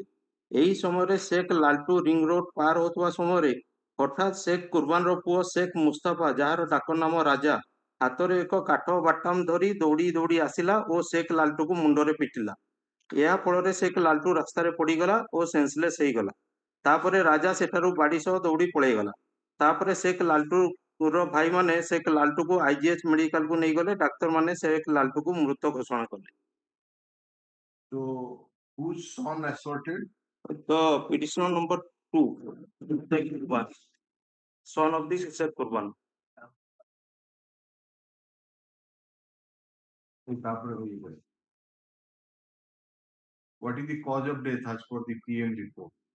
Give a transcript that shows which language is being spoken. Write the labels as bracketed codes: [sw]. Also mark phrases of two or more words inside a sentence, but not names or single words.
[or] ଏହି ସମୟରେ ଶେଖ ଲାଲଟୁ ରିଙ୍ଗ ରୋଡ ପାର ହେଉଥିବା ସମୟରେ ହଠାତ୍ ଶେଖ କୁରବାନର ପୁଅ ଶେଖ ମୁସ୍ତାଫା, ଯାହାର ଡାକ ନାମ ରାଜା, ହାତରେ ଏକ କାଠ ବାଟାମ ଧରି ଦୌଡ଼ି ଦୌଡ଼ି ଆସିଲା ଓ ଶେଖ ଲାଲଟୁକୁ ମୁଣ୍ଡରେ ପିଟିଲା। ଏହା ଫଳରେ ଶେଖ ଲାଲଟୁ ରାସ୍ତାରେ ପଡ଼ିଗଲା ଓ ସେନ୍ସଲେସ୍ ହେଇଗଲା। ତାପରେ ରାଜା ସେଠାରୁ ବାଡ଼ି ସହ ଦୌଡ଼ି ପଳେଇଗଲା। ତାପରେ ଶେଖ ଲାଲଟୁର ଭାଇମାନେ ଶେଖ ଲାଲଟୁକୁ IGH ମେଡିକାଲକୁ ନେଇଗଲେ। ଡାକ୍ତରମାନେ ଶେଖ ଲାଲଟୁକୁ ମୃତ ଘୋଷଣା କଲେ। [en] So, whose son assaulted? The petitioner number 2, Sheikh Kurban, son of the Sheikh Kurban. What is the cause of death as per the PM report?